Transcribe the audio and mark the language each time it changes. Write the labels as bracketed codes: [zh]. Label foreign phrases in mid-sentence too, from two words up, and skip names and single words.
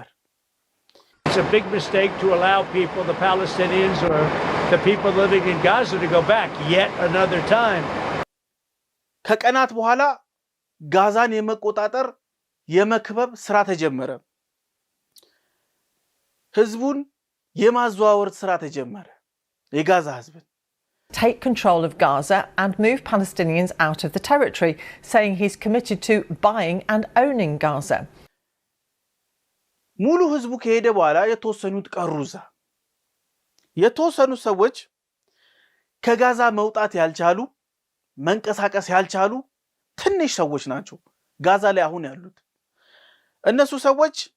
[en] It's a big mistake to allow people, the Palestinians or the people living in Gaza, to go back yet another time. [am] ከቀናት በኋላ ጋዛን የመቆጣጠር የመክበብ ስራ ተጀመረ። ህዝቡን የማዘዋወር ስራ ተጀመረ። የጋዛ ህዝብን [en] take control of Gaza and move Palestinians out of the territory, saying he's committed to buying and owning Gaza. [am] ሙሉ ህዝቡ ከሄደ በኋላ የተወሰኑት ቀሩዛ። የተወሰኑ ሰዎች ከጋዛ መውጣት ያልቻሉ መንቀሳቀስ ያልቻሉ ትንሽ ሰዎች ናቸው ጋዛ ላይ አሁን ያሉት። እነሱ ሰዎች